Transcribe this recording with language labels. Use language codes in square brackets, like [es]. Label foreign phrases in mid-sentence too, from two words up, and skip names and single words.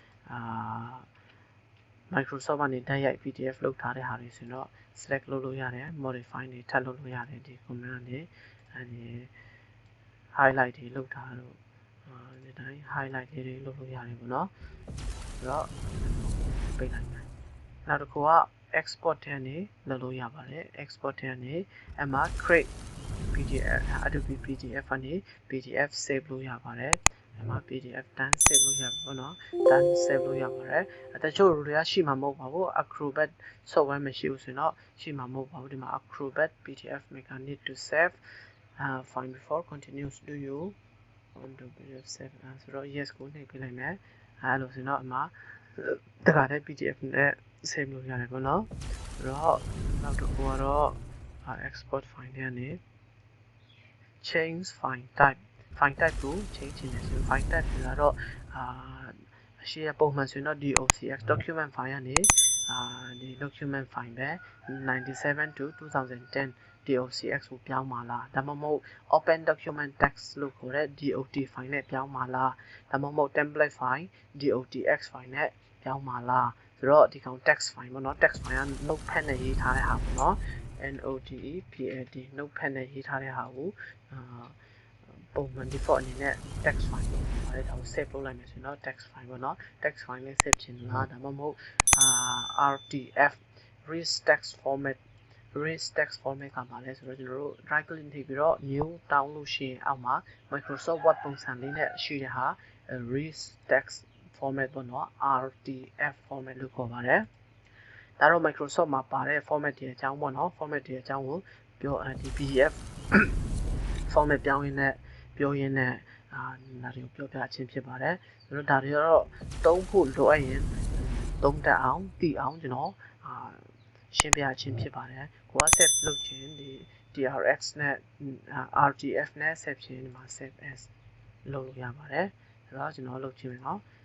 [my] Microsoft ကနေတိုက်ရိုက် PDF လုပ်ထားတဲ့ဟာတွေဆိုတော့ select လုပ်လို့ရတယ် modify တွေထပ်လုပ်လို့ရတယ်ဒီ command ကနေအဲဒီ highlight တွေလုပ်ထားလို့ဒီတိုင်း highlight လေးတွေလုပ်လို့ရတယ်ပေါ့နော်ဆိုတော့ပိတ်လိုက်မယ်နောက်တစ်ခုက export ထဲကနေလုပ်လို့ရပါတယ် export ထဲကနေအမှ create PDF Adobe PDF ကနေ PDF save လို့ရပါတယ်ဒီမှာ [en] PDF done save [my] လို့ရပါဘောနော် [en] done save [my] လို့ရပါတယ်တချို့တွေက ရှိမှာမဟုတ်ပါဘူး Acrobat software မရှိဘူးဆိုတော့ရှိမှာမဟုတ်ပါဘူးဒီမှာ [en] Acrobat PDF maker need to save find before continues do you want to PDF save [my] ဆိုတော့ yes ကိုနှိပ်ပေးလိုက်မယ်အဲ့လိုဆိုတော့အမှာတခါတည်း PDF နဲ့ save လို့ရတယ်ပေါ့နော်ဆိုတော့နောက်တစ်ခုကတော့ [en] export file [my] နဲ့ [en] change file type file type [my] ကို change ချင်တယ်ဆိုရင် [en] file type [my] ကတော့အရှိရပုံမှန်ဆိုရင်တော့ [en] docx document file [my] ကနေဒီ [en] document file [my] ပဲ [en] 97 to 2010 docx [my] ကိုပြောင်းပါလားဒါမှမဟုတ် [en] open document text [my] လို့ခေါ်တဲ့ [en] dot file [my] နဲ့ပြောင်းပါလားဒါမှမဟုတ် [en] template file dotx file [my] နဲ့ပြောင်းပါလားဆိုတော့ဒီကောင် [en] text file [my] ပေါ့နော် [en] text file [my] က notepad နဲ့ရေးထားတဲ့ ဟာပေါ့နော် notepad notepad နဲ့ရေးထားတဲ့ဟာကိုပုံမှန် default အနေနဲ့ [en] text file [my] လို့ခေါ်ပါတယ်ဒါကို save လုပ်လိုက်မယ်ဆိုတော့ [en] text file [my] ပေါ့နော် [en] text file [my] နဲ့ save ချင်လားဒါမှမဟုတ် [en] RTF rich text format rich text format [my] ကပါလဲဆိုတော့ကျွန်တော်တို့ [en] right click [my] နှိပ်ပြီးတော့ new တောင်းလို့ရှိရင်အောက်မှာ Microsoft Word ပုံစံလေးနဲ့ရှိတဲ့ဟာ [en] rich text format [my] ပေါ့နော် RTF format လို့ခေါ်ပါတယ်ဒါတော့ Microsoft မှာပါတဲ့ format တွေအကြောင်းပေါ့နော် format တွေအကြောင်းကိုပြောဒီ [en] PDF format [my] ပြောင်းရင်းနဲ့ပြောရင်းနဲ့ဒါတွေကိုပြောပြခြင်းဖြစ်ပါတယ်ဆိုတော့ဒါတွေကတော့သုံးဖို့လိုအပ်ရင်သုံးတတ်အောင်သိအောင်ကျွန်တော်ရှင်းပြခြင်းဖြစ်ပါတယ်ကိုက set လုပ်ခြင်းဒီ TRX နဲ့ RTF နဲ့ set ခြင်းဒီမှာ SaveAs လုပ်လို့ရပါတယ်ဆိုတော့ကျွန်တော်လုပ်ခြင်းမယ်နော်